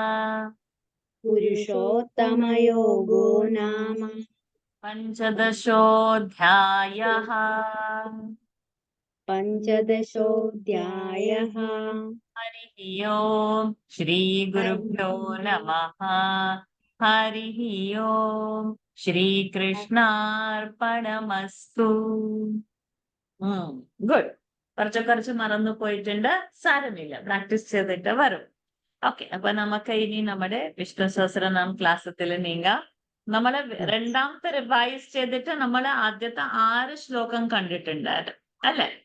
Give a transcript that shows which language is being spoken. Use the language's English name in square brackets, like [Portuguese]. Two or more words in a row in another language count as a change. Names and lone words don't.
[Sanskrit] पुरुषोत्तमयोगो नाम पञ्चदशोऽध्यायः। पञ्चदशोऽध्यायः। हरिः ओम् श्रीगुरुभ्यो नमः। हरिः ओम् ശ്രീകൃഷ്ണാർപ്പണമസ്തു. [English] ഗുഡ്. [Malayalam] കുറച്ച് മറന്നു പോയിട്ടുണ്ട്, സാരമില്ല, പ്രാക്ടീസ് ചെയ്തിട്ട് വരും. ഓക്കെ, അപ്പൊ നമുക്ക് ഇനി നമ്മുടെ വിഷ്ണു സഹസ്രനാം ക്ലാസ്സത്തിൽ നീങ്ങാം. നമ്മള് രണ്ടാമത്തെ റിവൈസ് ചെയ്തിട്ട് നമ്മൾ ആദ്യത്തെ 6 ശ്ലോകം കണ്ടിട്ടുണ്ടായിരുന്നു അല്ലെ?